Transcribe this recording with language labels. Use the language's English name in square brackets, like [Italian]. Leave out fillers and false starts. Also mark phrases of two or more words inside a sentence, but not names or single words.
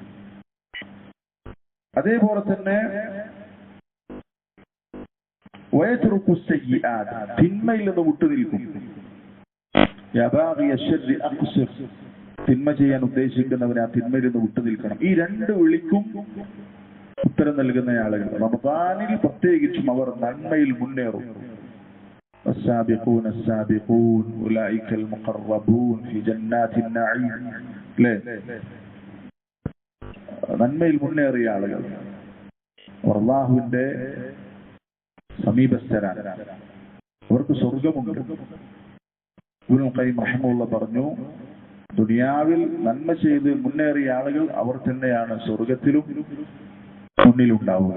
[Malayalam] അതേപോലെ തന്നെ [Arabic] ويترك السيئات, [Malayalam] തിന്മയിൽ നിന്ന് വിട്ടുനിൽക്കും. [Arabic] يا باغي الشر أقصر, [Malayalam] തിന്മ ചെയ്യാൻ ഉദ്ദേശിക്കുന്നവരെ ആ തിന്മയിൽ നിന്ന് വിട്ടുനിൽക്കണം. ഈ രണ്ട് വിളിക്കും ഉത്തരം നൽകുന്ന ആളുകൾ റമദാനിൽ പ്രത്യേകിച്ചും അവർ നന്മയിൽ മുന്നേറും. [Arabic] السابقون السابقون أولئك المقربون في جنات النعيم. [Malayalam] നന്മയിൽ മുന്നേറിയ ആളുകൾ അല്ലാഹുവിന്റെ സമീപസ്ഥരാണ്, അവർക്ക് സ്വർഗമുണ്ട്. ഇബ്നുൽ ഖയ്യിം റഹിമഹുല്ലാഹ് പറഞ്ഞു, ദുനിയാവിൽ നന്മ ചെയ്ത് മുന്നേറിയ ആളുകൾ അവർ തന്നെയാണ് സ്വർഗത്തിലും മുന്നിലുണ്ടാവുക.